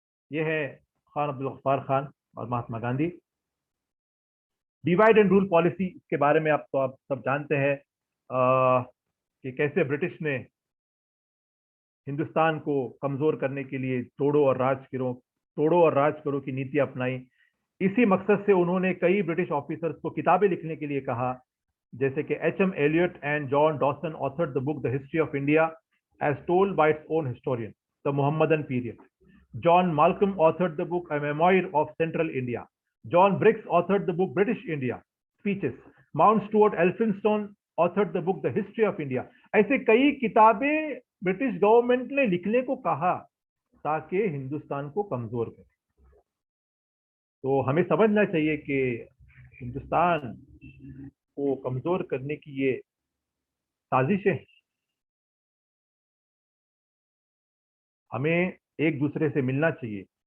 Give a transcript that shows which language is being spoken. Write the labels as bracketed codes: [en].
[hi] यह है खान अब्दुल गफ्फार खान और Mahatma Gandhi. Divide and rule policy के बारे में आप सब जानते हैं कि कैसे ब्रिटिश ने हिंदुस्तान को कमजोर करने के लिए तोड़ो और राज करो की नीति अपनाई। इसी मकसद से उन्होंने कई ब्रिटिश ऑफिसर्स को किताबें लिखने के लिए कहा, जैसे कि HM. [en] Elliot and John Dawson authored the book the history of India as told by its own historian, the Muhammadan period. John Malcolm authored the book A Memoir of Central India. John Briggs authored the book British India Speeches. Mount Stuart Elphinstone authored the book The History of India. [hi] ऐसे कई किताबें British government ने लिखने को कहा ताकि हिंदुस्तान को कमजोर करे। तो हमें समझना चाहिए कि हिंदुस्तान को कमजोर करने की ये साजिशें, हमें एक दूसरे से मिलना चाहिए,